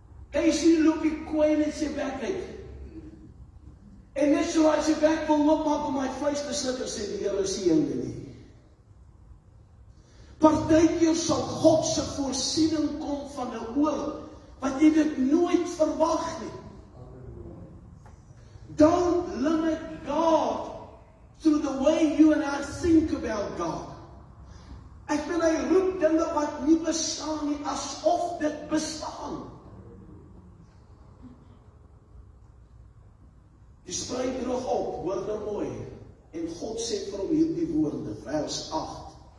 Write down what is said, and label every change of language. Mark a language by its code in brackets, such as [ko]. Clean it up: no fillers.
[af] Jy sien loop die koei net sy bek uit. En net so hy sy bek wil oopmaak om my vleis te sluk, en sê die Here is nie joune nie. Partykeer sal God se voorsiening kom van 'n oor, wat jy dit nooit verwag nie. [en] Don't limit God through the way you and I think about God. [af] Ek wil hy roep dinge wat nie bestaan nie, asof dit bestaan. Die spruit droog op, hoor nou mooi. En God sê vir hom hierdie woorde, vers 8.